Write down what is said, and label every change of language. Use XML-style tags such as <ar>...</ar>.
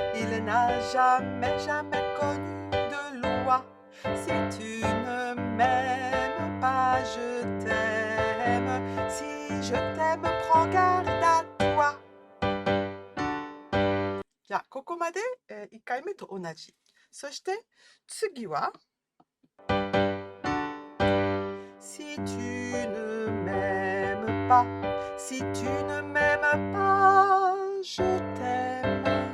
<fr>Il n'a jamais, jamais connu de loi. Si tu ne m'aimes pas, je t'aime. Si je t'aime, prends garde à toi.</fr> <ja>じゃあ、ここまで、1回目と同じ。そして、次は、</ja> <fr>Si tu ne m'aimes pas, si tu ne m'aimes pas, je t'aime.</fr>